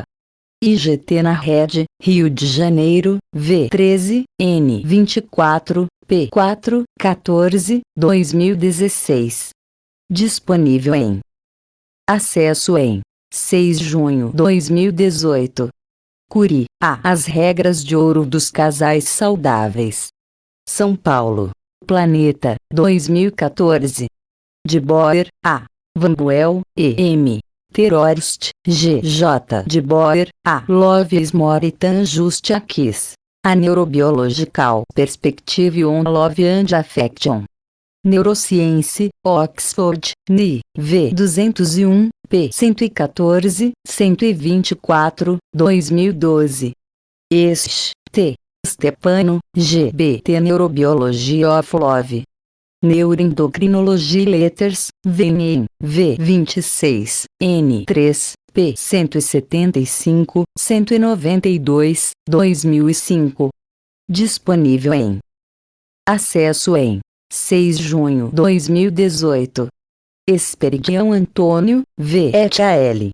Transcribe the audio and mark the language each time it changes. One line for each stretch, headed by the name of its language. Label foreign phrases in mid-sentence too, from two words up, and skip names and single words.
Portuguese: IGT na Rede, Rio de Janeiro, V13, N24, P4, 14, 2016. Disponível em. Acesso em. 6 de junho 2018. Cury, A. As Regras de Ouro dos Casais Saudáveis. São Paulo. Planeta, 2014. De Boer, A. Van Buel, E. M. Terrorist, G.J. de Boer,
English: A Love is More Than Just a Kiss. A Neurobiological Perspective on Love and Affection. Neuroscience, Oxford, NI, V. 201, p. 114, 124, 2012. T. Stepano, G. B. T. Neurobiology of Love. Neuroendocrinology Letters, VNEM, V. 26, N. 3, p. 175, 192, 2005.
Portuguese: Disponível em acesso em 6 de junho 2018. Esperidião Antônio, V. et al.